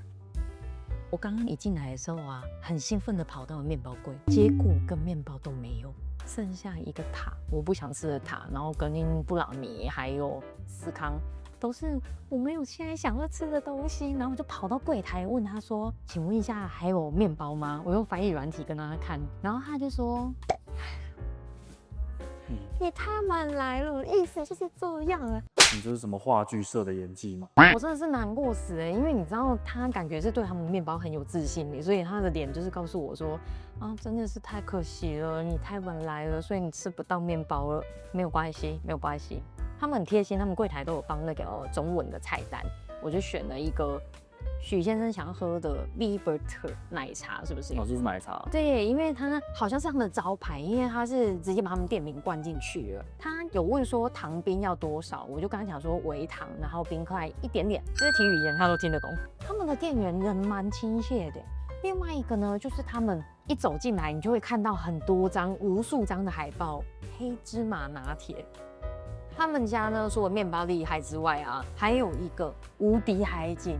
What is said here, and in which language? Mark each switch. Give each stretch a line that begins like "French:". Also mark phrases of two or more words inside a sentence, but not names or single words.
Chinese: 我剛剛一進來的時候啊，很興奮的跑到了面包櫃，結果跟面包都沒有。剩下一個塔，我不想吃的塔，然後跟布朗尼還有司康都是我沒有現在想要吃的東西，然後我就跑到櫃檯問他說：“請問一下還有麵包嗎？” 我用翻譯軟體跟他看，然後他就說：“也太晚來了，意思就是這樣啊。” 你這是什麼話劇社的演技嗎？我真的是難過死了，因為你知道他感覺是對他們麵包很有自信的，所以他的臉就是告訴我說，啊，真的是太可惜了，你太晚來了，所以你吃不到麵包了。沒有關係，沒有關係，他們很貼心，他們櫃檯都有放那個中文的菜單，我就選了一個許先生想要喝的 Liberty 奶茶，是不是？哦，就是奶茶。对，因為他好像是他們的招牌，因為他是直接把他们店名灌進去了。他有問說糖冰要多少，我就跟他講說微糖，然後冰塊一點點，肢體語言他都聽得懂。他們的店員人蠻親切的。另外一個呢，就是他們一走進來，你就會看到很多張、無數張的海報，黑芝麻拿鐵。他們家呢，除了麵包厲害之外啊，還有一個無敵海景。